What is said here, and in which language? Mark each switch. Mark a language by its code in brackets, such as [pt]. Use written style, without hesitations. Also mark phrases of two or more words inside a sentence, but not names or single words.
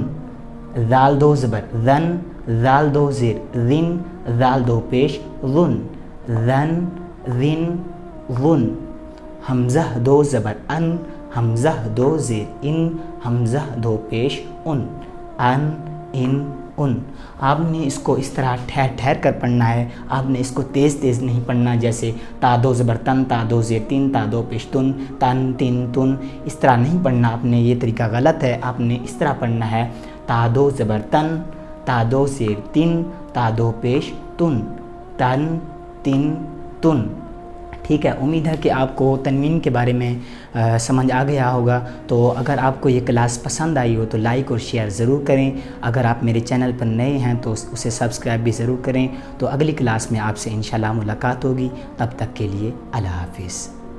[ur] ذال دو زبر ذن، ذال دو زیر ذن، ذال دو پیش ذن، ذن ذن ذن۔ حمزہ دو زبر ان، حمزہ دو زیر ان، حمزہ دو پیش ان، ان، ان۔ آپ نے اس کو اس طرح ٹھہر ٹھہر کر پڑھنا ہے، آپ نے اس کو تیز تیز نہیں پڑھنا، جیسے تا دو زبر تن، تا دو زیر تین، تا دو پیش تن، تن تن تن، اس طرح نہیں پڑھنا آپ نے، یہ طریقہ غلط ہے۔ آپ نے اس طرح پڑھنا ہے تا دو زبر تن، تا دو زیر تن، تا دو پیش تن، تن تن تن۔ ٹھیک ہے، امید ہے کہ آپ کو تنوین کے بارے میں سمجھ آ گیا ہوگا۔ تو اگر آپ کو یہ کلاس پسند آئی ہو تو لائک اور شیئر ضرور کریں۔ اگر آپ میرے چینل پر نئے ہیں تو اسے سبسکرائب بھی ضرور کریں۔ تو اگلی کلاس میں آپ سے انشاءاللہ ملاقات ہوگی، تب تک کے لیے اللہ حافظ۔